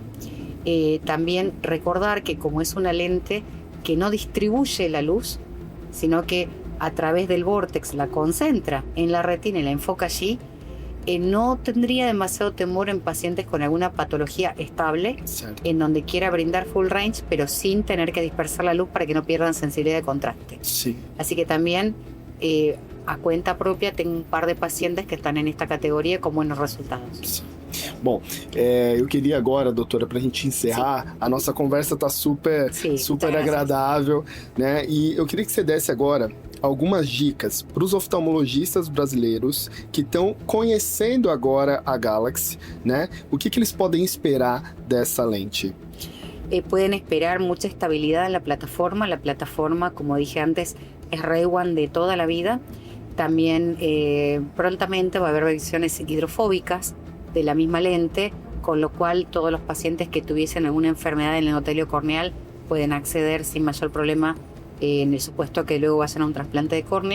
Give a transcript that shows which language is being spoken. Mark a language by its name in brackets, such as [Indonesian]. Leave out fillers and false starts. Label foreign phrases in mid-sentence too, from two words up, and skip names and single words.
[Spanish] También recordar que como es una lente que no distribuye la luz, sino que a través del vórtex la concentra en la retina y la enfoca allí, no tendría demasiado temor en pacientes con alguna patología estable, [Portuguese] Certo. [Spanish] en donde quiera brindar [English] full range, [Spanish] pero sin tener que dispersar la luz para que no pierdan sensibilidad de contraste. [Portuguese] Sim. [Spanish] Así que también, a cuenta propia, tengo un par de pacientes que están en esta categoría con buenos resultados. [Portuguese] Bom, eu queria agora, doutora, para a gente encerrar, a nossa conversa está super [Spanish] muchas gracias. [Portuguese] agradável, né? E eu queria que você desse agora algumas dicas para os oftalmologistas brasileiros que estão conhecendo agora a Galaxy, né? O que eles podem esperar dessa lente? [Spanish] Pueden esperar mucha estabilidad en la plataforma. La plataforma, como dije antes, es Ray One de toda la vida. También prontamente va a haber versiones hidrofóbicas de la misma lente, con lo cual todos los pacientes que tuviesen alguna enfermedad en el endotelio corneal pueden acceder sin mayor problema, en el supuesto que luego vayan a un trasplante de córnea.